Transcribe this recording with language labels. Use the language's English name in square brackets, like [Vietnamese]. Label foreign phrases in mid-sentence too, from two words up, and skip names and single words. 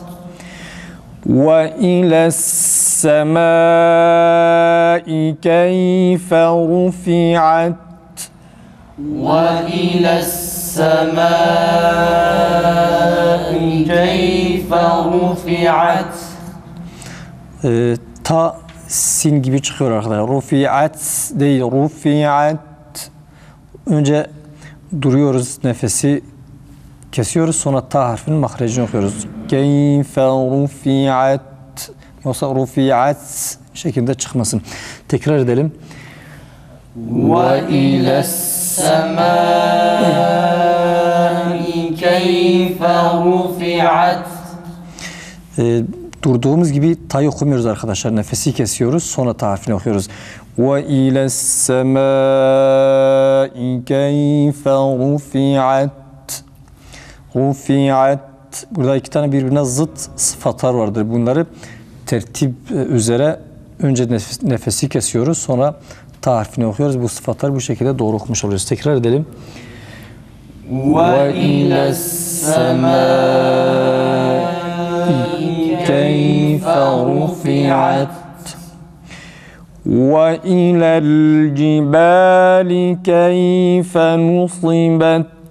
[Arabic] وإلى السماء كيف رفعت وإلى السماء كيف رفعت [Turkish] Ta sin gibi çıkıyor arkadaşlar. Rufi'at değil, rufi'at. Önce duruyoruz, nefesi kesiyoruz. Sonra ta harfinin mahrecini okuyoruz. [Arabic] كيف رفعت. [Turkish] Yoksa rufi'at şeklinde çıkmasın. Tekrar edelim. [Arabic] وإلى السماء كيف رفعت [Turkish] Durduğumuz gibi ta'yı okumuyoruz arkadaşlar. Nefesi kesiyoruz. Sonra ta harfini okuyoruz. [Arabic] وَإِلَى السَّمَاءِ كَيْفَ رُفِعَتْ Rufi'at. [Turkish] Burada iki tane birbirine zıt sıfatlar vardır. Bunları tertip üzere önce nefesi kesiyoruz. Sonra ta harfini okuyoruz. Bu sıfatlar bu şekilde doğru okumuş oluyoruz. Tekrar edelim. [Arabic] وإلى السماء كيف رفعت وإلى الجبال كيف نصبت